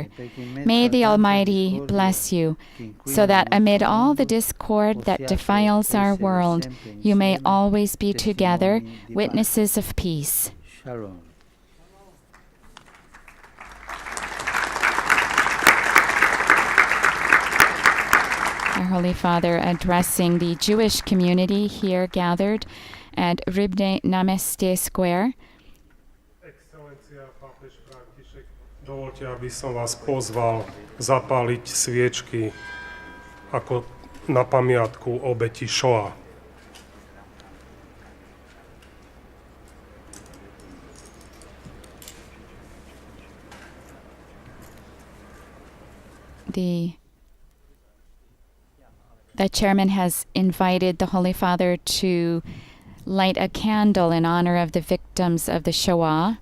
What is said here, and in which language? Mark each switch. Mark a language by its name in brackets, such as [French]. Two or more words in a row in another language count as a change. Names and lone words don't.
[English] May the Almighty bless you, so that amid all the discord that defiles our world, you may always be together, witnesses of peace. Shalom. Our Holy Father addressing the Jewish community here gathered at Rybné námestie Square. [Slovak] Excelencia, pápež František, dovoľte, aby som vás pozval zapáliť sviečky ako na pamiatku obeti Shoah. [English] The chairman has invited the Holy Father to light a candle in honor of the victims of the Shoah.